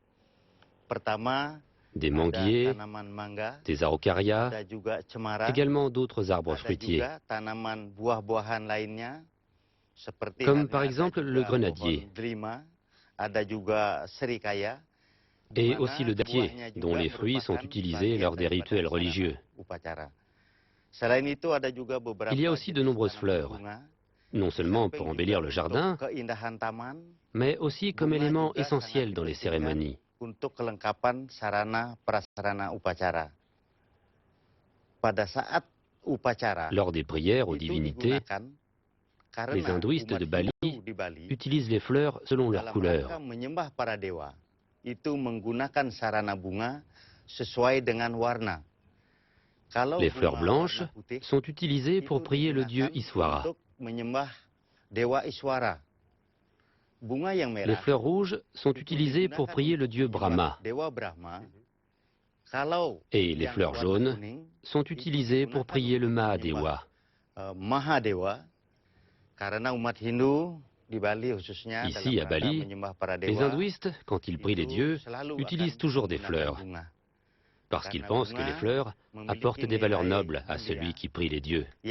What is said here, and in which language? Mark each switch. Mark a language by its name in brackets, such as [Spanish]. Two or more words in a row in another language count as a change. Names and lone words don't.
[French] Des manguiers, des araucarias, également d'autres arbres fruitiers, comme par exemple le grenadier, et aussi le dattier, dont les fruits sont utilisés lors des rituels religieux. Il y a aussi de nombreuses fleurs, non seulement pour embellir le jardin, mais aussi comme élément essentiel dans les cérémonies. [Indonesian] Untuk kelengkapan sarana prasarana upacara. Pada saat upacara, [French] lors des prières aux divinités, les hindouistes de Bali utilisent les fleurs selon leur couleur. [Indonesian] Menyembah para dewa itu menggunakan sarana bunga sesuai dengan warna. [French] Les fleurs blanches sont utilisées pour prier le dieu Iswara. [Indonesian] Untuk menyembah dewa Iswara. [French] Les fleurs rouges sont utilisées pour prier le dieu Brahma. Et les fleurs jaunes sont utilisées pour prier le Mahadewa. Ici, à Bali, les hindouistes, quand ils prient les dieux, utilisent toujours des fleurs, parce qu'ils pensent que les fleurs apportent des valeurs nobles à celui qui prie les dieux.